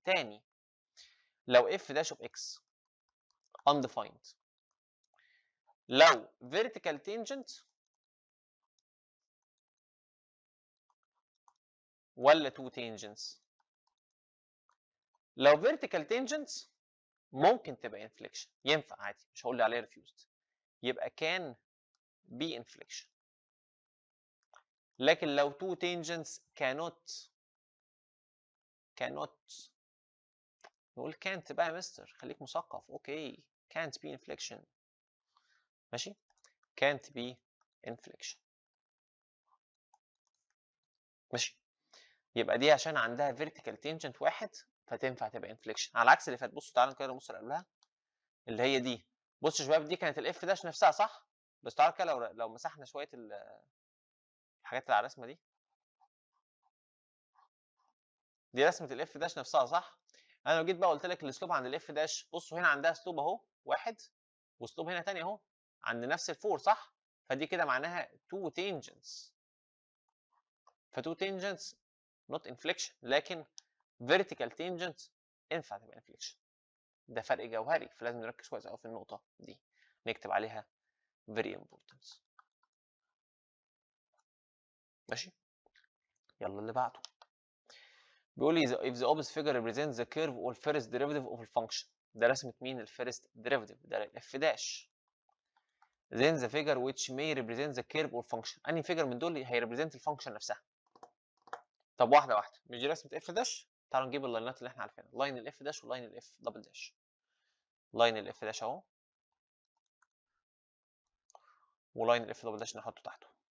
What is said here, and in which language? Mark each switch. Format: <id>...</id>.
<ar>تاني، لو اف داش اوف اكس undefined، لو vertical tangent ولا تو tangents؟ لو vertical tangents ممكن تبقى inflection، ينفع عادي، مش هقول لي عليها refused، يبقى كان be inflection. لكن لو</ar> <en>two tangents cannot</en> <ar>نقول can't بقى يا مستر، خليك مثقف.</ar> <en>okay can't be inflection،</en> <ar>ماشي،</ar> <en>can't be inflection، ماشي.</en> <ar>يبقى دي عشان عندها vertical tangent واحد فتنفع تبقى inflection، على عكس اللي فات. بصوا تعالوا كده نبص اللي قبلها اللي هي دي. بصوا يا شباب دي كانت الاف داش نفسها، صح؟ بس تعالوا كده لو مسحنا شويه الحاجات اللي على الرسمه دي رسمه الاف داش نفسها، صح؟ انا لو جيت بقى قلت لك الاسلوب عند الاف داش، بصوا هنا عندها اسلوب اهو واحد، واسلوب هنا تاني اهو عند نفس الفور، صح؟ فدي كده معناها تو تانجنتس، فتو تانجنتس نوت انفليكشن، لكن فيرتيكال تانجنت ينفع تبقى انفليكشن. ده فرق جوهري، فلازم نركز كويس قوي في النقطه دي، نكتب عليها</ar> <en>very important.</en> <ar>ماشي، يلا اللي بعده. بيقول لي</ar> <en>if the opposite figure represents the curve or first derivative of a function.</en> <ar>ده رسمة مين الفيرست derivative؟ ده الاف داش.</ar> <en>then the figure which may represent the curve or function.</en> <ar>أنهي figure من دول هيريبريزنت الفانكشن نفسها؟ طب واحدة واحدة، مش دي رسمة اف داش؟ تعالوا نجيب اللاينات اللي احنا عارفينها، لاين الاف داش ولاين الاف دبل داش. لاين الاف داش اهو، ولاين الاف دبل داش نحطه تحته.</ar>